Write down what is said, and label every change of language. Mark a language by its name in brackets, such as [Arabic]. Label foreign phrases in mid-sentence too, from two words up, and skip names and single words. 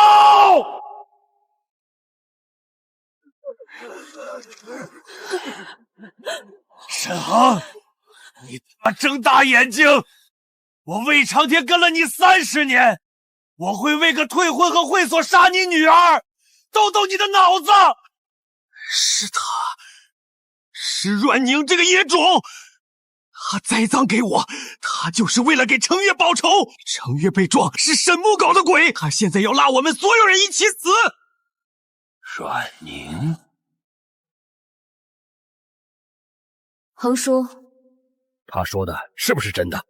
[Chinese] 沈恒，你他媽睜大眼睛！我魏長天跟了你30年。我會為個退婚和會所殺你女兒，逗逗你的腦子。是他，是阮寧這個野種，他栽贓給我，他就是為了給程月報仇。程月被撞是沈木搞的鬼，他現在要拉我們所有人一起死。阮寧，恆叔，他說的是不是真的？